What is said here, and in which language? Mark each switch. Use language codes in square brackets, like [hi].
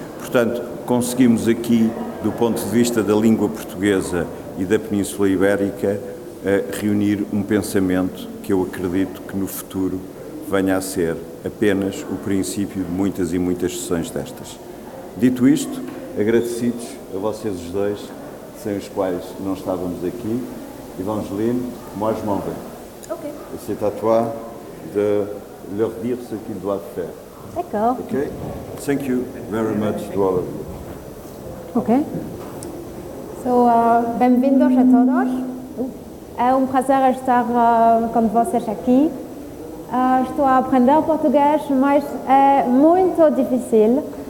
[pt] Portanto, conseguimos aqui, do ponto de vista da língua portuguesa e da Península Ibérica, reunir um pensamento que eu acredito que no futuro venha a ser apenas o princípio de muitas e muitas sessões destas. Dito isto, agradecidos a vocês os dois, sem os quais não estávamos aqui. [fr] Evangeline, moi je m'en vais. Ok. Et c'est à toi de leur dire ce qu'ils doivent faire. D'accord. [en] Okay? Thank you very much to all of you. [pt] Ok. So, bem-vindos a todos. É prazer estar com vocês aqui. Estou a aprender português, mas é muito difícil.